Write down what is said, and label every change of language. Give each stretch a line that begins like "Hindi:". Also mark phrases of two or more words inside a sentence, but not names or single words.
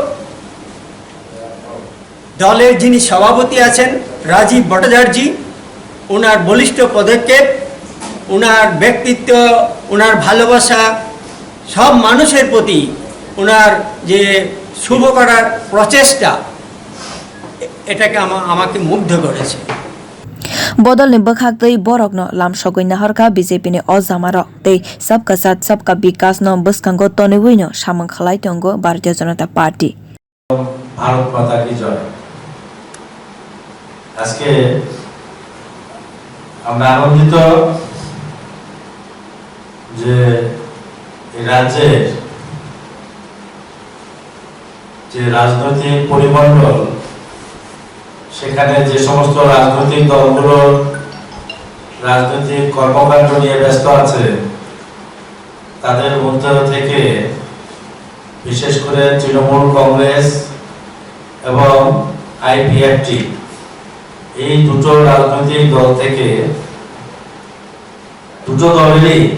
Bangla: দলের যিনি সভাপতি আছেন রাজীব ভট্টাচার্য ওনার বলিষ্ঠ পদক্ষেপ ওনার ব্যক্তিত্ব ওনার ভালোবাসা সব মানুষের প্রতি ওনার যে শুভ করার প্রচেষ্টা এটাকে আমাকে মুগ্ধ করেছে
Kok Borok: bodol ni bakhak tei borok no lamsogoi naharka BJP ni o jamaro tei
Hindi: सबका साथ सबका विकास
Kok Borok: no buskango tonewui no samang khalai tongo Bharatiya Janata Party
Hindi: भारत माता की जय
Bangla: আজকে আমরা আনন্দিত যে এই রাজ্যের যে রাজনৈতিক পরিমণ্ডল সেখানে যে সমস্ত রাজনৈতিক দলগুলো রাজনৈতিক কর্মকাণ্ড নিয়ে ব্যস্ত আছে তাদের মধ্য থেকে বিশেষ করে তৃণমূল কংগ্রেস এবং আইপিএফটি এই দুটো রাজনৈতিক দল থেকে দুটো দলেরই